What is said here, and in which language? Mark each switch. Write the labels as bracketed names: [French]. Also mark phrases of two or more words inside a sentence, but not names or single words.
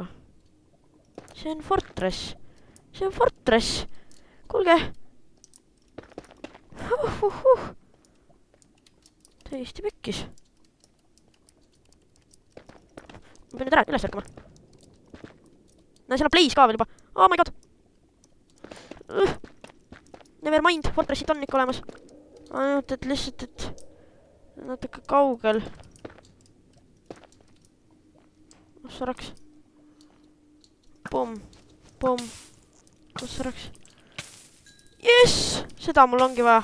[Estonian] See on Fortress. See on Fortress. Kuulge. Täiesti pekkis. Ma pean nüüd ära üles ärkama. Näe, seal on Blaze ka veel juba. [English] Oh my god. Never mind, [Estonian] Fortressit on ikka olemas. Ainult, et lihtsalt, et natuke kaugel. Kus sa raks? Pum. Kus sa raks? Jess! Seda mul ongi vaja.